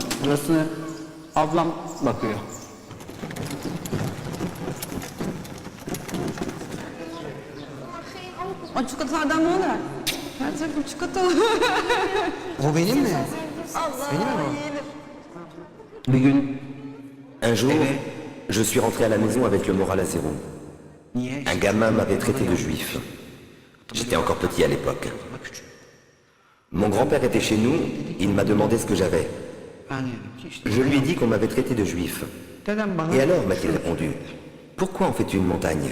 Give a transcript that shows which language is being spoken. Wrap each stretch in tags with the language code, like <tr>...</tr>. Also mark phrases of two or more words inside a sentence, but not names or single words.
<tr>Burasını ablam bakıyor. O çikolatalardan ne olur? Her tarafım çikolata. O benim mi? Allah Benim mi yiyelim. o? Bir gün</tr> <fr>Un jour, je suis rentré à la maison avec le moral à zéro. Un gamin m'avait traité de juif. J'étais encore petit à l'époque. Mon grand-père était chez nous, il m'a demandé ce que j'avais. Je lui ai dit qu'on m'avait traité de juif. Et alors, m'a-t-il répondu, pourquoi en fais-tu une montagne?</fr>